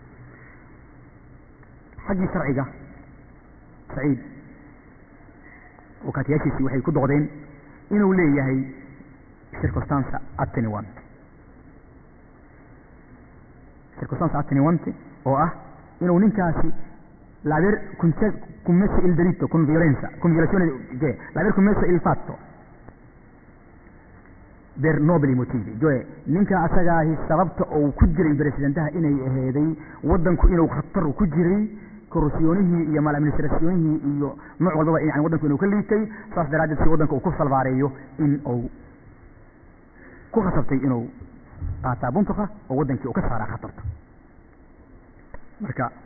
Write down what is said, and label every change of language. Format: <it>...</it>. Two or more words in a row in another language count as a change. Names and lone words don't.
<so>xaggii sharciga Saciid wakaatiyaashiisii waxay ku doqdeen inuu leeyahay</so> <it>circumstance attenuante</it> <so>oo ah inuu ninkaasi</so> <it>l'aver commesso il delitto con violazione l'aver commesso il fatto per nobili motivi cioè</it> <so>ninka asagaahi sababta uu ku jiray presidentaha inay aheeday wadanku inuu khatar ku jiray korrupsiyoonihii iyo mal administrationihii iyo nooc walba yani wadanku inuu ka liitay saas daraadeed si wadanka uu ku salbaareeyo in uu ku khasabtay inuu qaataa buntuqa oo wadankii uu ka saaraa khatarta marka</so>